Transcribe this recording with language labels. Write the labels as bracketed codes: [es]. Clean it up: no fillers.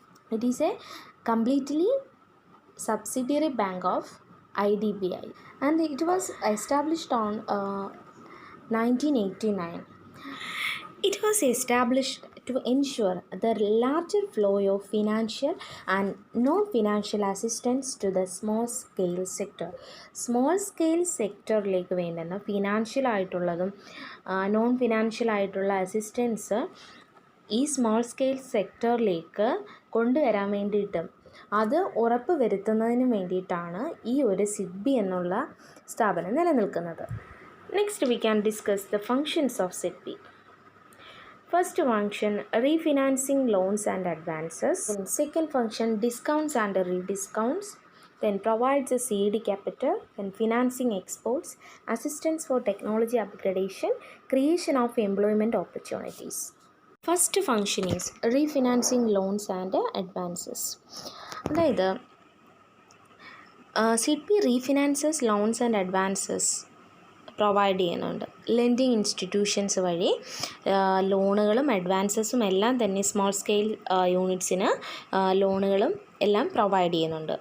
[en] It is a completely subsidiary bank of IDBI and it was established on 1989. It was established to ensure the larger flow of financial and non-financial assistance to the small scale sector. [ml] Small scale സെക്ടറിലേക്ക് വേണ്ടുന്ന financial ആയിട്ടുള്ളതും non financial ആയിട്ടുള്ള assistance ഈ small scale സെക്ടറിലേക്ക് കൊണ്ടുവരാൻ വേണ്ടിയിട്ടും അത് ഉറപ്പ് വരുത്തുന്നതിന് വേണ്ടിയിട്ടാണ് ഈ ഒരു സിഡ്ബി എന്നുള്ള സ്ഥാപനം നിലനിൽക്കുന്നത്. [en] Next we can discuss the functions of SIDBI. First function, refinancing loans and advances. Then second function, discounts and rediscounts. Then provides a seed capital. Then financing exports, assistance for technology upgradation, creation of employment opportunities. First function is refinancing loans and advances. അതായത് SIDBI refinances loans and advances provide ചെയ്യുന്നുണ്ട്. [ml] Lending institutions വഴി ലോണുകളും അഡ്വാൻസസും എല്ലാം തന്നെ small scale യൂണിറ്റ്സിന് ലോണുകളും എല്ലാം provide ചെയ്യുന്നുണ്ട്.